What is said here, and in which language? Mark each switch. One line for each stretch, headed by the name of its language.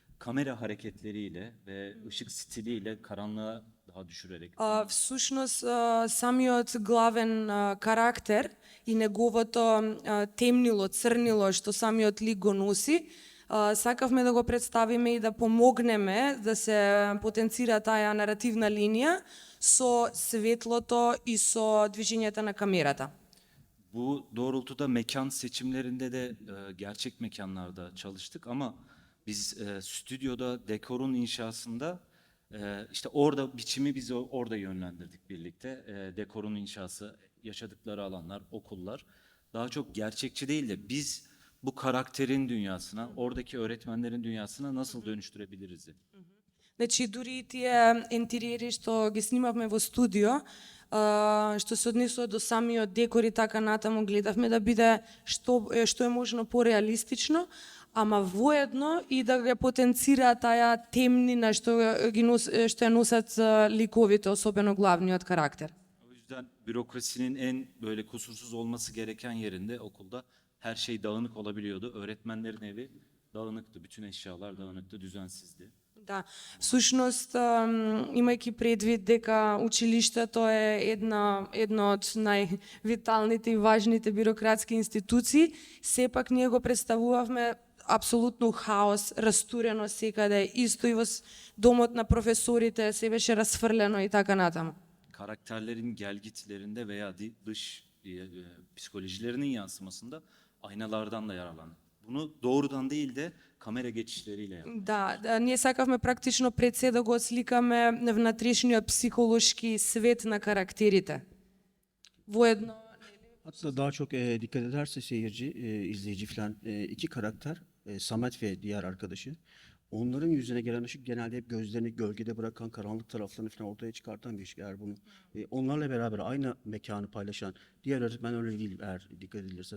Turkish: Kamera hareketleriyle ve ışık stiliyle karanlığa daha düşürerek.
Macedonian: Всушност, самиот главен карактер и неговото темнило, црнило што самиот лик го носи, сакавме да го представиме и да помогнеме да се потенцира таа наративна линија со светлото и со движењето на камерата.
Turkish: Bu doğrultuda mekan seçimlerinde de gerçek mekanlarda çalıştık ama biz stüdyoda dekorun inşasında işte orada biçimi biz orada yönlendirdik birlikte. Dekorun inşası, yaşadıkları alanlar, okullar daha çok gerçekçi değil de biz bu karakterin dünyasına, oradaki öğretmenlerin dünyasına nasıl dönüştürebiliriz?
Macedonian: Значи, дури и тие интериери што ги снимавме во студио, што се однесува до самиот декор и така натаму, гледавме да биде што е можно пореалистично, ама воедно и да ја потенцира таа темнина што ја носат ликовите, особено главниот карактер.
Turkish: O yüzden bürokrasinin en böyle kusursuz olması gereken yerinde okulda her şey dağınık olabiliyordu. Öğretmenlerin evi dağınıktı, bütün eşyalar dağınıktı, düzensizdi.
Macedonian: Да, всушност, имајќи предвид дека училиштето е едно од највиталните и важните бюрократски институции, сепак ние го представувавме апсолутно хаос, растурено секаде, исто и во домот на професорите се беше расфрлено и така натаму.
Turkish: Karakterlerin gelgitlerinde veya dış psikolojilerinin yansımasında aynalardan da yararlandık. Bunu doğrudan değil de kamera geçişleriyle yaptık.
Macedonian: Да, ние сакавме практично пред се да го сликаме внатрешниот психолошки свет на карактерите. Воедно.
Turkish: Hatta daha çok dikkat ederse seyirci, izleyici falan iki karakter, Samet ve diğer arkadaşı. Onların yüzüne gelen ışık genelde hep gözlerini gölgede bırakan, karanlık taraflarını falan ortaya çıkartan bir ışık. Eğer bunu onlarla beraber aynı mekanı paylaşan diğer öğretmen öyle değil eğer dikkat edilirse.